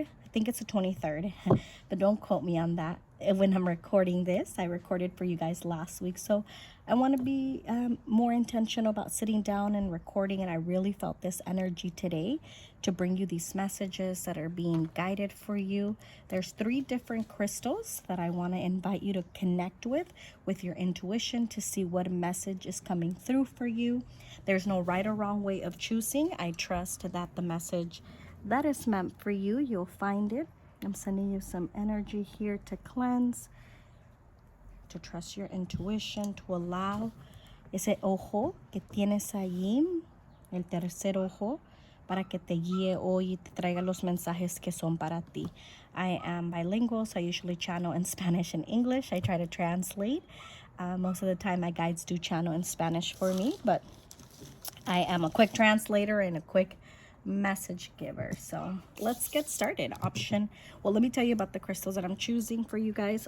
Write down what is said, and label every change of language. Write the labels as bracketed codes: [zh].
[en] I think it's the 23rd, but don't quote me on that. When I'm recording this, I recorded for you guys last week, so I want to be more intentional about sitting down and recording, and I really felt this energy today to bring you these messages that are being guided for you. There's 3 different crystals that I want to invite you to connect with your intuition to see what message is coming through for you. There's no right or wrong way of choosing. I trust that the message that is meant for you, you'll find it. I'm sending you some energy here to cleanse, to trust your intuition, to allow [es] ese ojo que tienes allí, el tercer ojo, para que te guíe hoy y te traiga los mensajes que son para ti. [en] I am bilingual, so I usually channel in Spanish and English. I try to translate. Most of the time my guides do channel in Spanish for me, but I am a quick translator and a quick message giver. So let's get started. Well, let me tell you about the crystals that I'm choosing for you guys.